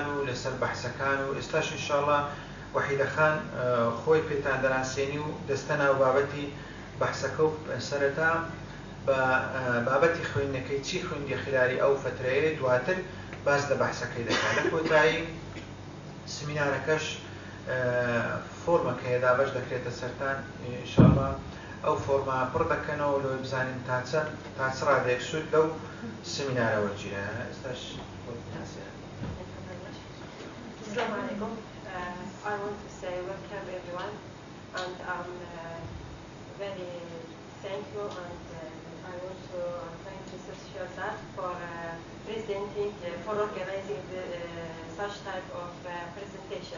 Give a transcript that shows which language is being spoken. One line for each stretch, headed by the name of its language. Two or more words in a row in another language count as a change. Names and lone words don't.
Central Kurdish: و لەسەر بەحسەکان و ئێستاش ئینشاڵڵا وەحیدەخان خۆی پێتان دەناسێنی و دەستە ناو بابەتی بەحسەکە و سەرەتا بە بابەتی خوێندنەکەی چی خوێندی خلالی ئەو فترەیە دواتر باس لە بەحسەکەی دەکات لە کۆتایی سمینارەکەش فۆرمەکەیە دابەش دەکرێتە سەرتان ئینشاڵڵا ئەو فۆرما پڕ دەکەنەوە لەوەی بزانین تا چ ڕادێک سوود لەو سمینارە وەرگیرە ئێستاش
Arabic: السلام عليكم.
English: I want to say welcome everyone, and I'm very thankful, and I'm trying to social that for presenting, for organizing such type of presentation.